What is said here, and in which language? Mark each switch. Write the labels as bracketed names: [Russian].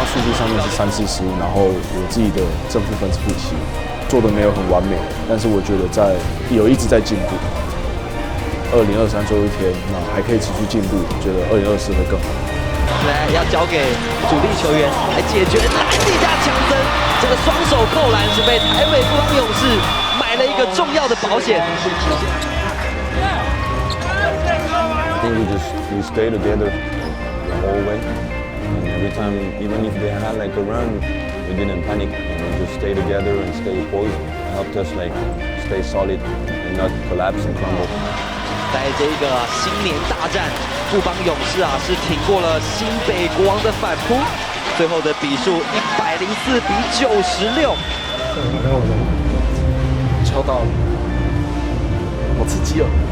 [Chinese] 数据上面是3次失误，然后我自己的正负分是负7，做的没有很完美，但是我觉得一直在进步。 2023最后一天，那还可以持续进步，觉得2024会更好。来，要交给主力球员来解决篮底下强森这个双手扣篮，是被台北富邦勇士买了一个重要的保险。 [English] I think we stay together the whole way, and every time, even if they had like a run, we didn't panic. We just stay together and stay poised. It helped us like stay solid and not collapse and crumble. [Chinese] 在这个新年大战，富邦勇士啊是挺过了新北国王的反扑，最后的比数104比96。敲到了，好刺激哦！